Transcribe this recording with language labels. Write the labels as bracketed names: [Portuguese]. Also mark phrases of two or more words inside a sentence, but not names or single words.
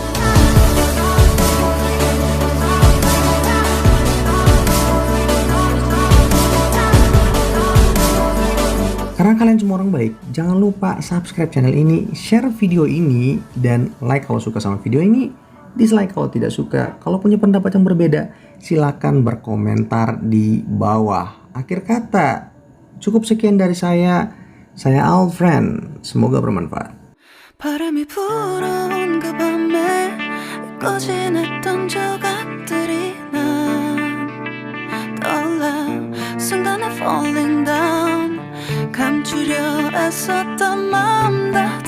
[Indonesian] Karena kalian semua orang baik, jangan lupa subscribe channel ini, share video ini, dan like kalau suka sama video ini, dislike kalau tidak suka. Kalau punya pendapat yang berbeda, silakan berkomentar di bawah. Akhir kata, cukup sekian dari saya Alfred. Semoga bermanfaat. [Korean] 바람이 불어온 그 밤에 꺼진 했던 조각들이 난 떠올라 순간에 [English] falling down [Korean] 감추려 애썼던 마음들